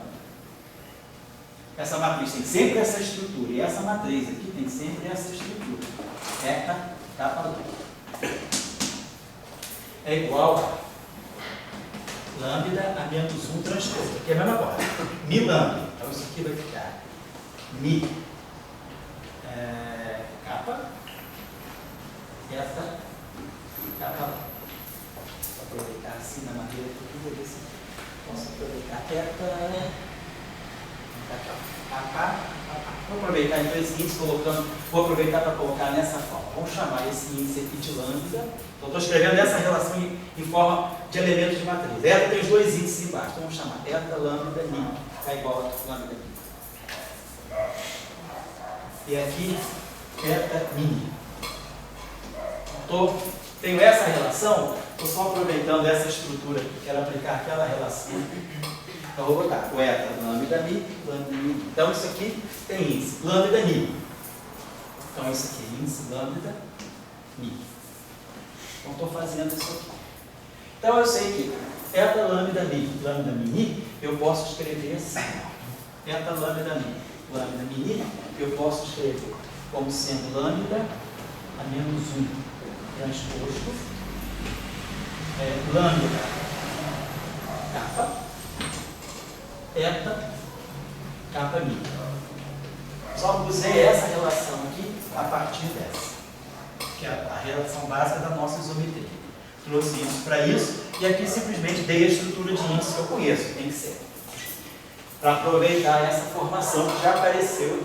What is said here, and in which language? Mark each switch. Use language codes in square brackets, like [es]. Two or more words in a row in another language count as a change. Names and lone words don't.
[pt] Essa matriz tem sempre essa estrutura, e essa matriz aqui tem sempre essa estrutura. Eta kappa lambda é igual a lambda a menos 1 transposto. Aqui é a mesma coisa. Mi lambda. Então isso aqui vai ficar mi kappa, eta kappa lambda. Vou aproveitar assim na maneira que eu vou ver se posso aproveitar eta kappa. Vou aproveitar então esse índice vou aproveitar para colocar nessa forma. Vamos chamar esse índice aqui de lambda. Então, estou escrevendo essa relação em forma de elementos de matriz. Eta tem os dois índices embaixo. Então, vamos chamar eta lambda mi. Está igual a lambda mi. E aqui, eta mi. Tenho essa relação, estou só aproveitando essa estrutura aqui. Quero aplicar aquela relação. Então, vou botar o eta lambda mi, lambda mi. Então, isso aqui tem índice lambda mi. Então, isso aqui é índice lambda Mi. Então, estou fazendo isso aqui. Então, eu sei que eta lambda mi, eu posso escrever assim. Eta lambda mi, eu posso escrever como sendo lambda a menos 1 transposto, lambda kappa, eta kappa mi. Só usei essa relação aqui a partir dessa, que é a relação básica da nossa isometria. Trouxe isso para isso, e aqui simplesmente dei a estrutura de índice que eu conheço, tem que ser. Para aproveitar essa formação que já apareceu.